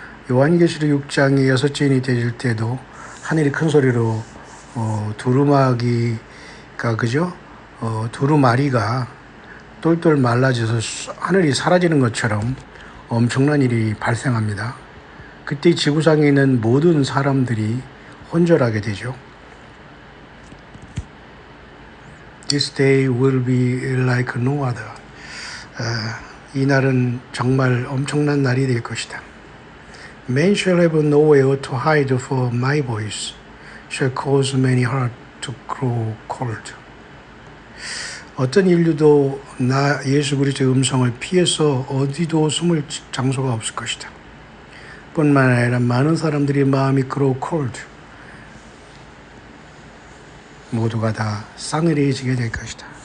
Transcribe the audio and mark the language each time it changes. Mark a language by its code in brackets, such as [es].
[ko] 요한계시록 6장이 6째 되질 때도 하늘이 큰 소리로 두루마기가 그죠? 두루마리가 똘똘 말라져서 하늘이 사라지는 것처럼 엄청난 일이 발생합니다. 그때 지구상에 있는 모든 사람들이 혼절하게 되죠. [en] This day will be like no other. [ko] 이 날은 정말 엄청난 날이 될 것이다. [en] Man shall have nowhere to hide, for my voice shall cause many hearts to grow cold. [ko] 어떤 인류도 나 예수 그리스도의 음성을 피해서 어디도 숨을 장소가 없을 것이다. 뿐만 아니라 많은 사람들이 마음이 [en] grow cold, [ko] 모두가 다 싸늘해지게 될 것이다.